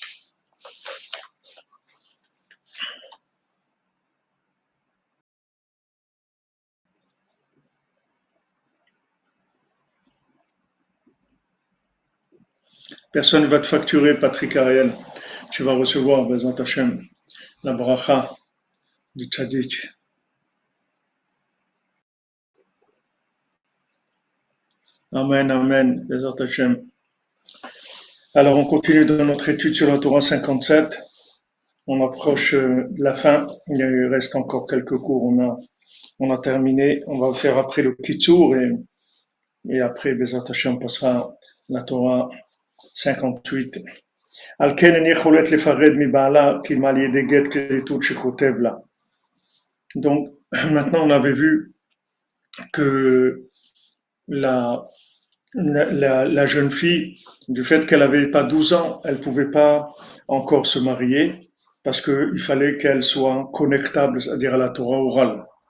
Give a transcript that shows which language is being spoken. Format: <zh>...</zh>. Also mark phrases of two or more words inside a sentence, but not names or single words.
<fr>Personne ne va te facturer, Patrick Ariel. Tu vas recevoir,</fr> <he>בעזרת השם,</he> <fr>la bracha du tzaddik.</fr> <he>אמן, אמן, בעזרת השם.</he> <fr>Alors, on continue dans notre étude sur la Torah 57. On approche de la fin. Il reste encore quelques cours. On a terminé. On va faire après le Kitsur et après,</fr> <he>בעזרת השם,</he> <fr>passera la Torah 58.</fr> <he>על כן איני יכולת לפרד מבעלה כי על ידי גט כריתות שכותב לה.</he> <fr>Donc, maintenant, on avait vu que la jeune fille, du fait qu'elle n'avait pas 12 ans, elle ne pouvait pas encore se marier parce qu'il fallait qu'elle soit connectable, c'est-à-dire à la Torah orale.</fr>